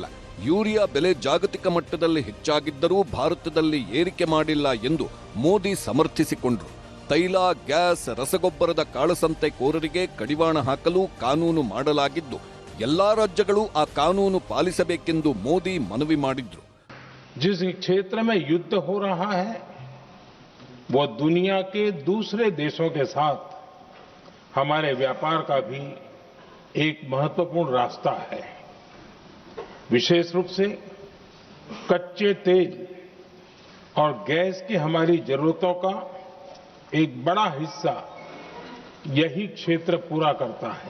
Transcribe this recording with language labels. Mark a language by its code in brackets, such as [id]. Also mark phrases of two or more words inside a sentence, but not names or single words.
[kn] ಯೂರಿಯಾ ಬೆಲೆ ಜಾಗತಿಕ ಮಟ್ಟದಲ್ಲಿ ಹೆಚ್ಚಾಗಿದ್ದರೂ ಭಾರತದಲ್ಲಿ ಏರಿಕೆ ಮಾಡಿಲ್ಲ ಎಂದು ಮೋದಿ ಸಮರ್ಥಿಸಿಕೊಂಡರು. ತೈಲ ಗ್ಯಾಸ್ ರಸಗೊಬ್ಬರದ ಕಾಳಸಂತೆಕೋರರಿಗೆ ಕಡಿವಾಣ ಹಾಕಲು ಕಾನೂನು ಮಾಡಲಾಗಿದ್ದು ಎಲ್ಲಾ ರಾಜ್ಯಗಳು ಆ ಕಾನೂನು ಪಾಲಿಸಬೇಕೆಂದು ಮೋದಿ ಮನವಿ ಮಾಡಿದ್ರು. [hi] जिस क्षेत्र में युद्ध हो रहा है वो दुनिया के दूसरे देशों के साथ हमारे व्यापार का भी एक महत्वपूर्ण रास्ता है. विशेष रूप से कच्चे तेल और गैस की हमारी जरूरतों का एक बड़ा हिस्सा यही क्षेत्र पूरा करता है।